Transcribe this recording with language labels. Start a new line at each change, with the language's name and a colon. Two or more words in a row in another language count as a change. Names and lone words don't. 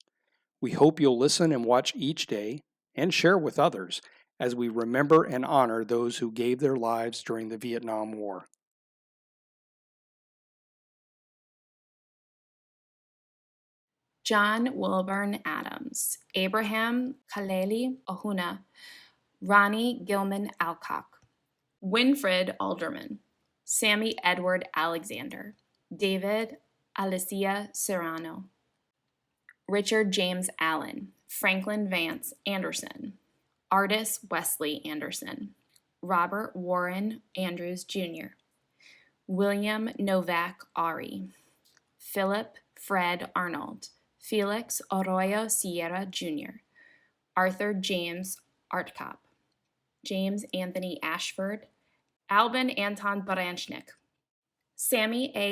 English: We hope you'll listen and watch each day and share with others as we remember and honor those who gave their lives during the Vietnam War. John Wilburn Adams, Abraham Kaleli Ohuna, Ronnie Gilman Alcock, Winfred Alderman, Sammy Edward Alexander, David Alicia Serrano, Richard James Allen, Franklin Vance Anderson, Artis Wesley Anderson, Robert Warren Andrews Jr., William Novak Ari, Philip Fred Arnold, Felix Arroyo Sierra Jr., Arthur James Artcop, James Anthony Ashford, Albin Anton Baranchnik, Sammy A.